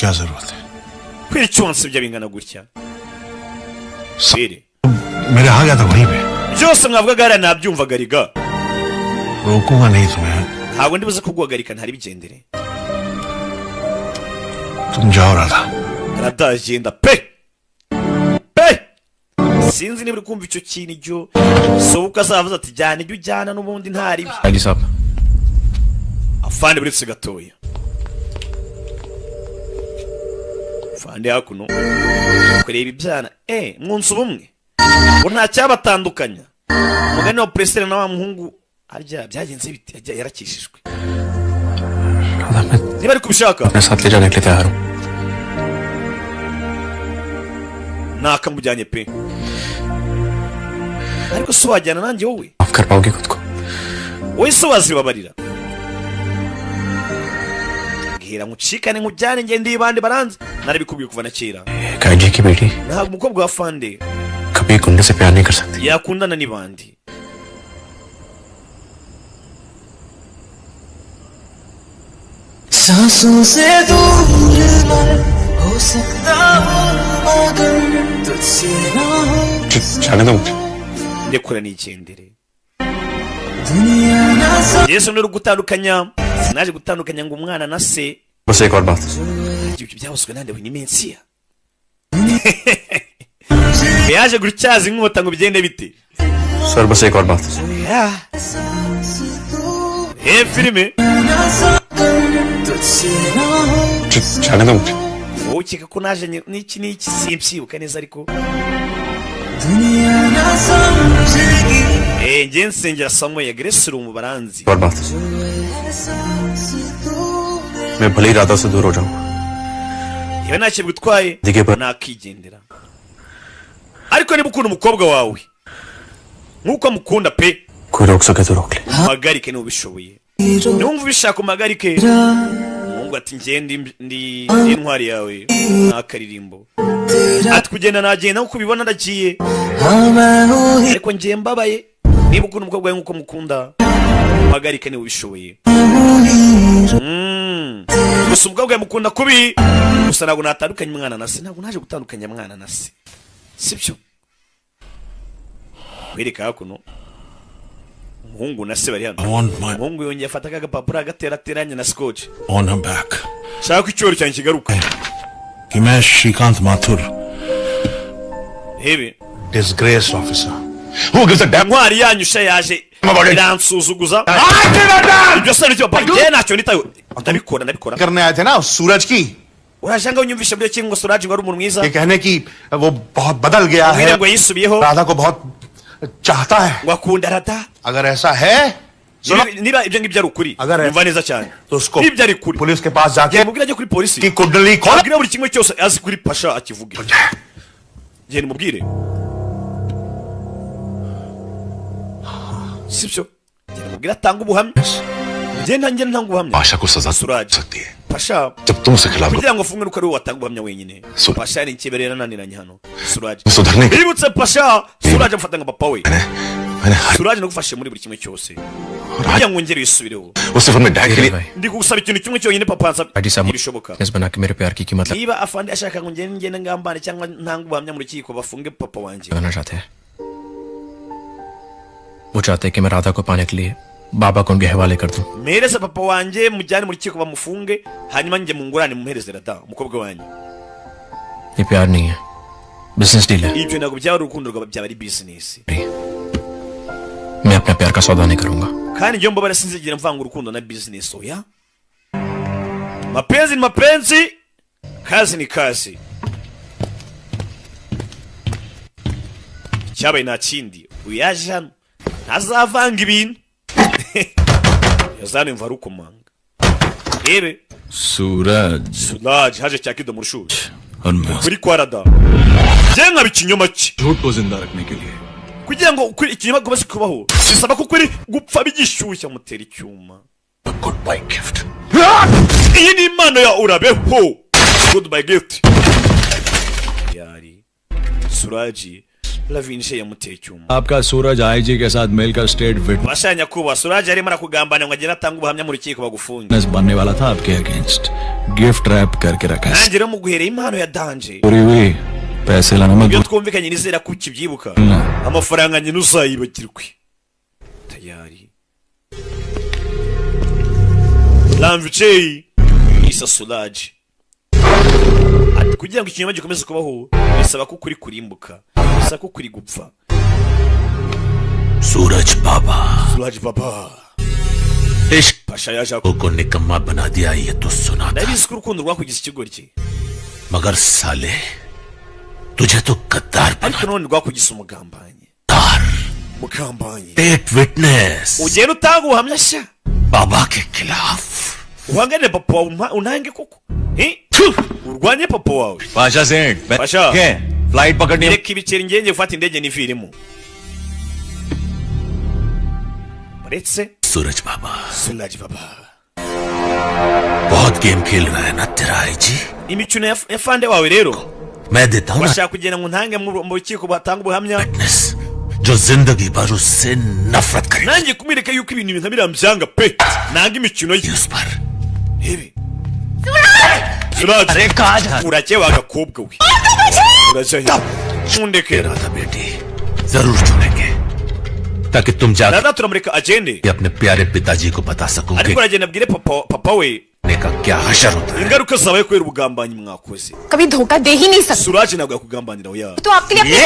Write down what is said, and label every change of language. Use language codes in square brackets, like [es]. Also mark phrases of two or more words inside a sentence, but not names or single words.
[hi] क्या जरूरत है [rw] kwicyonse ibyo bingana gutya sire [hi] मेरे आ गया था वहीं पे [rw] byose mwavugaga hariya nabyumvaga riga [hi] रोकूंगा नहीं तुम्हें [rw] ntabwo ndibuze kuguhagarika ntari bigendere [hi] तुम जाओ राधा [rw] aradagenda pe sinzi niba uri kumva icyo kintu icyo sobuka azavuze ati jyana ibyo ujyana n'ubundi ntari Ali Saab afande buretse gatoya afande hakuno kureba ibyana mwunsi ubumwe ngo nta cyabatandukanya umugani wa Presile na wa muhungu harya byagenze biti yarakishijwe niba ari kubishaka [hi] अपने साथ ले जाने के लिए तैयार हूं [rw] nakamujyanye pe ariko so wajyana nanjye wowe [hi] माफ कर पाओगे खुद को [rw] wowe so wazibabarira bwira mucikane nkujyane nge ndi bandi baranze narabikubwiye kuva na kera [hi] काजी की बेटी [rw] ntabwo umukobwa wa Fande [hi] कभी गुंडे से प्यार नहीं कर सकती [rw] yakundana n'ibandi [hi] सांसों से दूर मैं हो सकता हूँ मगर तुझसे ना हो जाने दो [rw] ndekura n'igendere [hi] दुनिया ना [rw] Yesu ni gutandukanya sinaje gutandukanya ngo umwana na se [hi] बस एक और बात [rw] ibyo byabuzwe nande we ni Mensia yaje gutyaza inkota ngo bigende bite [hi] सर बस एक और बात [rw] filime [hi] जाने दो [rw] wowe ukeka ko naje n'iki simpyibuka neza ariko nge nsengera Samuel Grace mu baranzi [hi] और बात मैं भले ही राधा से दूर हो जाऊं [rw] iwe ntacyo bigutwaye nakigendera ariko niba ukunda umukobwa wawe nk'uko amukunda pe [hi] कोई रोक सके तो रोक ले [rw] umpagarike niba ubishoboye niwumva ubishaka umpagarike umuhungu ati ngende ndi intwari yawe n'akaririmbo ati kugenda nagenda nk'uko ubibona ndagiye ariko ngiye mbabaye niba ukunda umukobwa wawe nk'uko mukunda umpagarike niba ubishoboye gusa umukobwa wawe mukunda kubi gusa ntabwo natandukanye umwana na se ntabwo naje gutandukanya mwana na se sibyo wereka hakuno umuhungu na se bari hano umuhungu yongeye afata agapapuro agaterateranya na scotch [en] on her back [rw] shaka ko icyoro cyanjye kigaruka [hi] कि मैं श्रीकांत माथुर [rw] hebe [en] disgraced officer who gives a damn [rw] ntwari yanyu sha yaje iransuzuguza ibyo se nicyo papa njye ntacyo nitayo ndabikora [hi] करने आए थे ना सूरज की [rw] urashanga unyumvisha byo kingo Suraj ngo ari umuntu mwiza [hi] ये कहने की वो बहुत बदल गया है [rw] ngo yisubiyeho [hi] राधा को बहुत चाहता है [rw] ngo akunda Radha [hi] अगर ऐसा है [rw] niba ibyo ngibyo ari ukuri umva neza cyane [hi] तो उसको [rw] ibyo ari ukuri [hi] पुलिस के पास जाके [rw] mubwira ajye kuri polisi [hi] की कुंडली खोल [rw] abwira buri kimwe cyose azi kuri pasha akivuge je nimubwire sibyo je nimubwira atanga ubuhamya je ntange ntanga ubuhamya [hi] पाशा को सजा Suraj सकती है pasha जब तुम उसे खिलाफ [rw] kugira ngo ufungwe uko ari watanga ubuhamya wenyine pasha ari ikiberera naniranye hano Suraj ibutse pasha Suraj amfata nka papa we Suraj nagufashe muri buri kimwe cyose kugira ngo ngere yisubireho [hi] उस फिल्म में डैड के लिए [rw] ndi kugusaba ikintu kimwe cyonyine papa ansaba [hi] डैडी साहब [rw] ibishoboka [hi] इस बना के मेरे प्यार की कीमत [rw] niba afande ashaka ngo ngende ngambane cyangwa ntanga ubuhamya mu rukiko bafunge papa wanjye [hi] लगाना चाहते हैं वो चाहते हैं कि मैं राधा को पाने के लिए बाबा को उनके हवाले कर दूं [rw] mere se papa wanjye mujyane mu rukiko bamufunge hanyuma njye mungurane mumuhereze Rada umukobwa wanjye [hi] ये प्यार नहीं है [en] business deal [hi] है [rw] ibyo ntabwo byaba urukundo byaba ari business [hi] मैं अपने प्यार का सौदा नहीं करूंगा [rw] kandi njye mbabara sinzigira mvanga urukundo na business oya [sw] mapenzi ni mapenzi kazi ni kazi [rw] cyabaye nta kindi uyaje hano ntazavanga ibintu yazana imva rukomanga rebe Suraj haje cyakido mu rushuji kuri kwa Rada je nka bikinyoma cye [hi] झूठ को जिंदा रखने के लिए [rw] kugira ngo ukuri ikinyoma gomeze kubaho bisaba ko kuri gupfa bigishyushya mutera icyuma [en] goodbye gift [rw] iyi ni impano ya urabeho [en] goodbye gift [rw] yari Suraji lavinje yamuteye icyuma [hi] आपका सूरज आईजी के साथ मिलकर स्टेट [rw] bashanya kuba Suraji arimo arakugambana ngo agera atanga ubuhamya mu rukiko bagufunge [hi] विटनेस बनने वाला था आपके अगेंस्ट [en] gift wrap [hi] करके रखा है [rw] nanjye rero muguhereye impano ya danje [hi] पूरी हुई पैसे लाना मत [rw] iyo twumvikanye nizera ko ukibyibuka amafaranga nyine uzayibagirwe tayari lamvichei isa Suraji ati kugira ngo ikinyoma gikomeze kubaho bisaba ko kuri kurimbuka bisaba ko kuri gupfa [hi] सूरज बाबा Suraj baba इश्क [rw] pasha yaje [hi] को निकम्मा बना दिया ये तो सुना था [rw] ndabizi ko urukundo rwakugize ikigoryi [hi] मगर साले तुझे तो गद्दार [rw] ariko none rwakugize umugambanyi mugambanyi [en] take witness [rw] ugenda utanga ubuhamya sha [hi] बाबा के खिलाफ [rw] uhangane papa wawe unange koko urwanye papa wawe [hi] पाशा सेठ pasha फ्लाइट पकड़नी [rw] reka ibiceri ngenge gufata indege niviremo uretse [hi] सूरज बाबा Suraj baba बहुत गेम खेल रहा है ना तेरा आईजी [rw] imikino ya fande wawe rero [hi] मैं देता हूँ [rw] bashaka kugenda ngo ntange mu rukiko batanga ubuhamya [hi] जो जिंदगी भर उससे नफरत करे [rw] nanjye kumwereka yuko ibintu nka birambyanga pe nanga imikino ye [hi] उस पर [rw] ibi Suraj urakewe agakobwa we uracyahita mundeke [hi] राधा बेटी जरूर चुनेंगे ताकि तुम जाकर [rw] Rada turamureka agende [hi] अपने प्यारे पिताजी को बता सकोगे [rw] ariko aragenda abwire papa we [hi] का क्या हशर होता है [rw] ingaruka zabaye kubera ubugambanyi mwakoze [hi] कभी धोखा दे ही नहीं सकते [rw] Suraj ntabwo yakugambanira oya [hi] तो आपके लिए